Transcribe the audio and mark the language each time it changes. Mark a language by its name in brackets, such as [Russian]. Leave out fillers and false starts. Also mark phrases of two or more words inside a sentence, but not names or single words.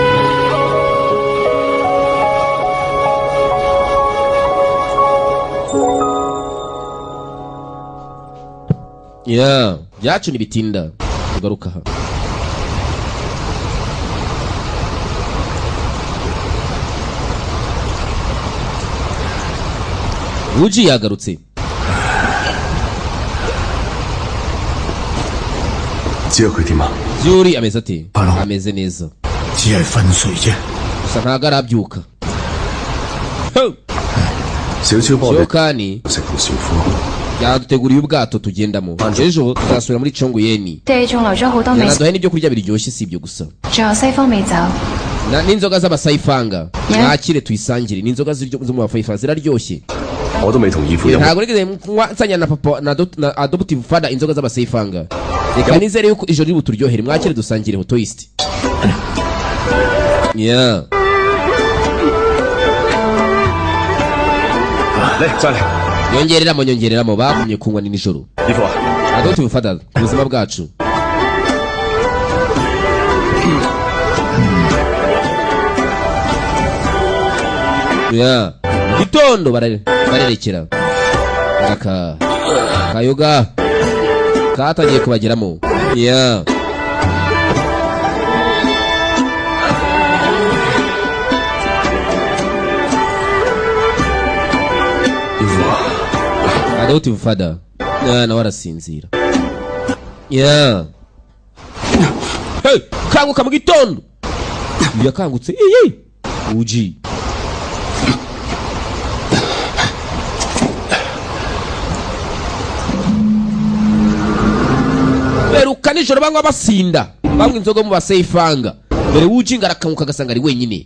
[Kinyarwanda] ya byacu nibitinda tugaruka aha uji yagarutse [Cantonese] 知道佢點啊？ [Kinyarwanda] Zuri ameze ati Hello. ameze neza [Cantonese] 只係瞓睡啫。 [Kinyarwanda] gusa ntago arabyuka ho [Cantonese] 小超幫我 [Kinyarwanda] cyo [Cantonese] 哋 [Kinyarwanda] kandi [Cantonese] 食同小夫， [Kinyarwanda] yaduteguriye ubwato tugendamo ejo tuzasubira muri Chonguyeni [Cantonese] 地仲留咗好多美食， [Kinyarwanda] yanaduhaye n'ibyo kurya biryoshye si ibyo gusa [Cantonese] 仲有西方美酒。 [Kinyarwanda] n'inzoga z'abasayifanga Yeah. mwakire tuyisangire n'inzoga zo mu bafayifanga ziraryoshye [Cantonese] 我都未同義父飲。 [Kinyarwanda] ntago nigeze nsanya na papa na [English] adoptive father [Kinyarwanda] inzoga z'abasayifanga reka nizere yuko ijoro riri buturyohere mwakire dusangire ho twist yeah [Cantonese] 嚟再嚟， [Kinyarwanda] nyongereramo bagumye kunywa ni nijoro [Cantonese] 義父啊， [English] adoptive father [Kinyarwanda] ubuzima bwacu yeah gitondo barerekera aka kayoga katangiye kubageramo yeah [English] adoptive father [Kinyarwanda] nawe arasinzira yeah hey kanguka mu gitondo yakangutse iyi uji beruka nijoro banywa basinda banywa inzoga mu basayifanga dore uji ngarakanguka agasanga ari wenyine